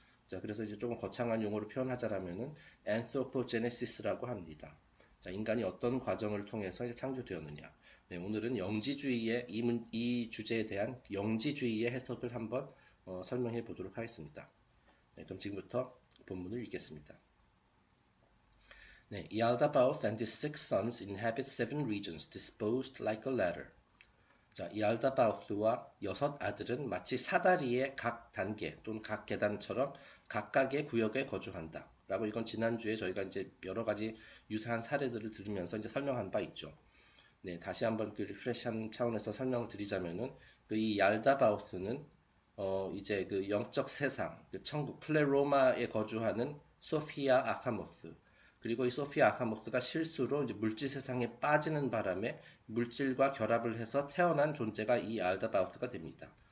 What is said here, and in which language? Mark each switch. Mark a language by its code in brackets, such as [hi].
[ko] 자, 그래서 이제 조금 거창한 용어로 표현하자면은 anthropogenesis라고 합니다. 자, 인간이 어떤 과정을 통해서 이제 창조되었느냐. 네, 오늘은 영지주의의 이 주제에 대한 영지주의의 해석을 한번 설명해 보도록 하겠습니다. 네, 그럼 지금부터 본문을 읽겠습니다. [en] 네, Yaldabaoth and his 6 sons inhabit 7 regions disposed like a ladder. [ko] 자, 이알다바오스와 6 아들은 마치 사다리의 각 단계 또는 각 계단처럼 각각의 구역에 거주한다. 라고 이건 지난주에 저희가 이제 여러 가지 유사한 사례들을 들으면서 이제 설명한 바 있죠. 네, 다시 한번 그 리프레시한 차원에서 설명을 드리자면은 이 얄다바오스는 이제 그 영적 세상, 그 천국 플레로마에 거주하는 소피아 아카모스, 그리고 이 소피아 아카모스가 실수로 이제 물질 세상에 빠지는 바람에 물질과 결합을 해서 태어난 존재가 이 알다바우스가 됩니다.